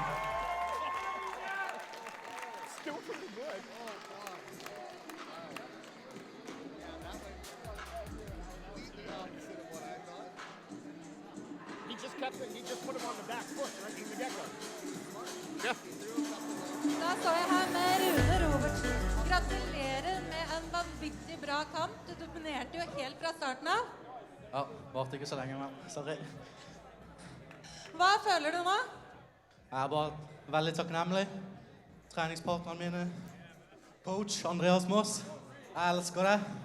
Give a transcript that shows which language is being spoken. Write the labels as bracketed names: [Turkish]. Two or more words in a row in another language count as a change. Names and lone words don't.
[English] Still pretty good. He just put him on the back foot right from the get-go. Yeah. [Norwegian] Da står jeg her med Rune Robertson. Gratulerer med en vanvittig bra kamp. Du dominerte jo helt fra starten av. Ja, varte ikke så lenge, men sorry. Hva føler du nå? Jeg er bare veldig takknemlig. Treningspartnerne mine, coach Andreas Moss, jeg elsker det.